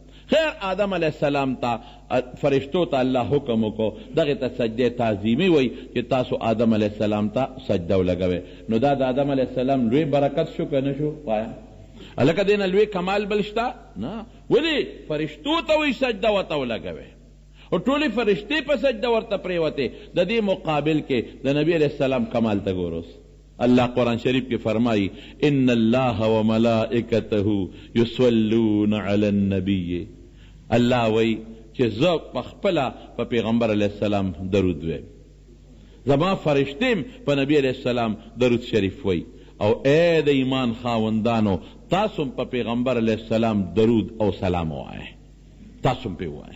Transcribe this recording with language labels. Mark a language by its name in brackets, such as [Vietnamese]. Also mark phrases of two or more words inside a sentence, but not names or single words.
[Pashto] خیر آدم [Arabic] علیه السلام [Pashto] ته فرشتو ته الله حکم وکړو دغې ته سجده تعظیمي وی چې تاسو آدم [Arabic] علیه السلام [Pashto] ته سجده ولګوئ. نو دا د آدم [Arabic] علیه السلام [Pashto] لوی برکت شو که نه شو؟ وایا هلکه دې نه لوی کمال بل شته؟ نه. ولې فرشتو ته وی سجده ورته ولګوئ، او ټولې فرشتې په سجده ورته پرېوتې. د دې مقابل کې د نبی [Arabic] علیه السلام [Pashto] کمال ته ګوروس. [Urdu] اللہ قرآن شریف کی فرمائی [Arabic] ان اللہ و ملائکتہ یصلون علی النبی، [Pashto] اللہ وی چې زه پخپله په پیغمبر [Arabic] علیه السلام [Pashto] درود ویم، زما فرشتیم په نبی [Arabic] علیه السلام [Pashto] درود شریف وی. او اے د ایمان خاوندانو تاسو په پیغمبر [Arabic] علیه السلام [Pashto] درود او سلام وایه، تاسو پې وایه.